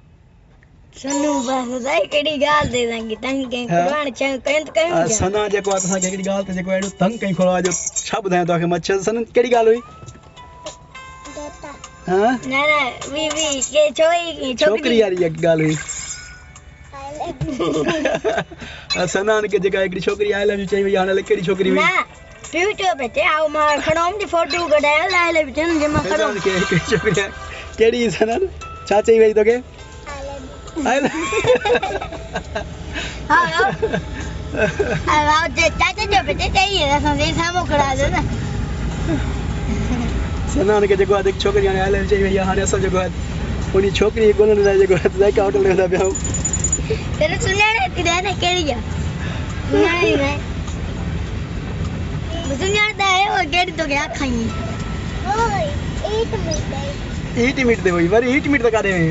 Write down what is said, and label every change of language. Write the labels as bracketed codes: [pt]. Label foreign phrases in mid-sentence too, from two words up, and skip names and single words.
[sd] सना जेको आहे असांखे हिकिड़ी ॻाल्हि ते जेको आहे एॾो तंग कई खोड़ो आहे जो छा ॿुधायां तव्हांखे। मां चयो सनन कहिड़ी ॻाल्हि हुई? छोकिरी वारी ॻाल्हि हुई। सनान खे जेका हिकिड़ी छोकिरी [en] I love you [sd] चई वई। हाणे कहिड़ी छोकिरी हुई? कहिड़ी सनान छा चई वई तोखे? सनान खे जेको आहे छोकिरी हाणे [en] I love you [sd] चई वई आहे। हाणे असां जेको आहे उन छोकिरी ॻोल्हण लाइ जेको आहे ज़ाइका होटल वेंदा पिया आहियूं। हीट मीट ते हुई, वरी हीट मीट त काॾे वई?